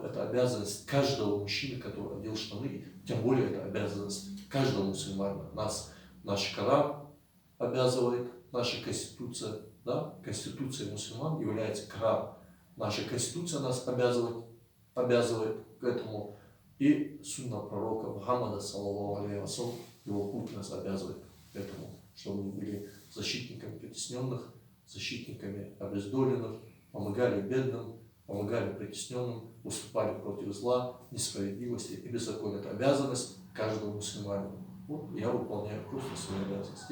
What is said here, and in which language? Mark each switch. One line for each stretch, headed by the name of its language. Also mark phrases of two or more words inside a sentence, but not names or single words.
Russian: Это обязанность каждого мужчины, который одел штаны. Тем более это обязанность каждого мусульманина. Наш Коран обязывает, наша Конституция, да, Конституция мусульман является Коран. Наша Конституция нас обязывает к этому. И сунна пророка Мухаммада,
Arabic: صلى الله عليه وسلم,
Russian: его путь нас обязывает к этому, чтобы мы были защитниками притесненных, защитниками обездоленных, помогали бедным, помогали притесненным, выступали против зла, несправедливости и беззакония. Это обязанность каждого мусульманина. Вот я выполняю просто свою обязанность.